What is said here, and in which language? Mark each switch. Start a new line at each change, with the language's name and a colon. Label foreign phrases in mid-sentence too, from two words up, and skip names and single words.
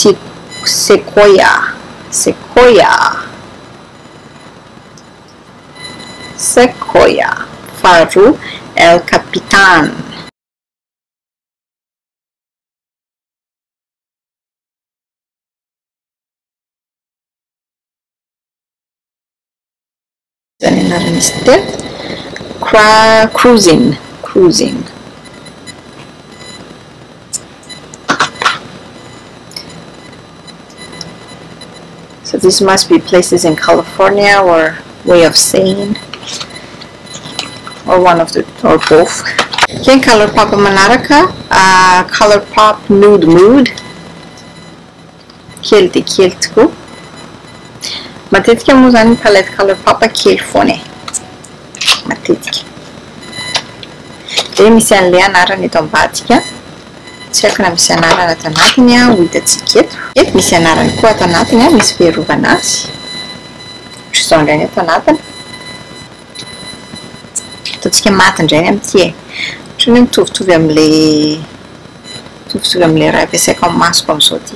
Malagasy: Sequoia faharoa El Capitan izany anaran'izy teo Cruising
English: so this must be places in California or way of saying or one of the or both.
Malagasy: Okay, Colourpop manaraka Colourpop Nude Mood kely dia kely tokoa matetika moa zany palette Colourpop kely foana matetika dia misy an'ilay anarany eto ambadika tsy haiko na misy anarana ato anatiny ho hitantsika eto misy anarany koa ato anatiny misy fiarovana azy ohatra izao indray ny ato anatiny ataontsika maty indray amin'ity ohatra ny mitovitovy amin'ilay mitovitovy amin'ilay raha ampiasaiko amin'ny masoko amin'izao ty.